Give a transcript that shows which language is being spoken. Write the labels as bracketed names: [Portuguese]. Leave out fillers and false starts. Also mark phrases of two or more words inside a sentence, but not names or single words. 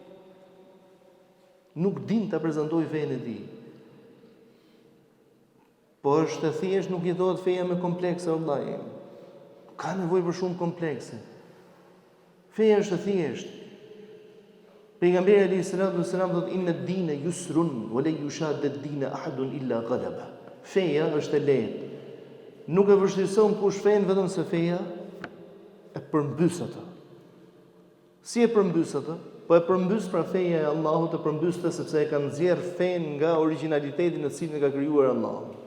[Albanian] Nuk din ta prezantojë fenë e tij. Po është e thjesht nuk jetohet feja me komplekse vëllai. Ka nevojë për shumë komplekse. Feja është e thjeshtë. Pejgamberi [Arabic] عليه السلام [Albanian] thotë [Arabic] إن الدين يسر ولا يشاد الدين أحد إلا غلبه. [Albanian] Feja është e lehtë. Nuk e vështirëson kush fen vetëm se feja e përmbys atë. Si e përmbys atë? Po e përmbys pra feja e Allahut, e përmbys sepse e ka nxjerr fen nga origjinaliteti në cilin e ka krijuar Allahu.